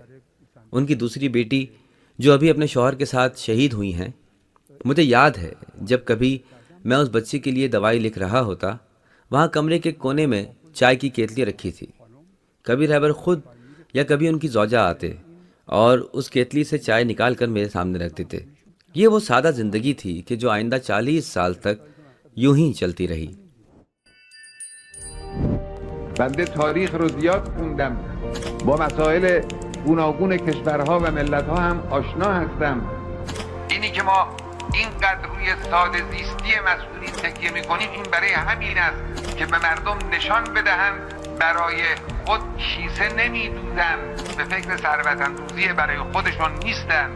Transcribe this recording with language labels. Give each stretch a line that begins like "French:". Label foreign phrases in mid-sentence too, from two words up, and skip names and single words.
Urdu: ان کی دوسری بیٹی جو ابھی اپنے شوہر کے ساتھ شہید ہوئی ہیں، مجھے یاد ہے جب کبھی میں اس بچی کے لیے دوائی لکھ رہا ہوتا، وہاں کمرے کے کونے میں چائے کی کیتلی رکھی تھی۔ کبھی رہبر خود یا کبھی ان کی زوجہ آتے اور اس کیتلی سے چائے نکال کر میرے سامنے رکھ دیتے۔ یہ وہ سادہ زندگی تھی کہ جو آئندہ 40 سال تک یوں ہی چلتی رہی۔
Persian: بنده تاریخ رو زیاد خوندم، با مسائل گوناگون کشورها و ملتها هم آشنا هستم. اینی که ما اینقدر روی ساده زیستی مسئولین تکیه میکنیم، این برای همین است که به مردم نشان بدهند برای خود کیسه نمیدوزن، به فکر ثروت اندوزی برای خودشون نیستن.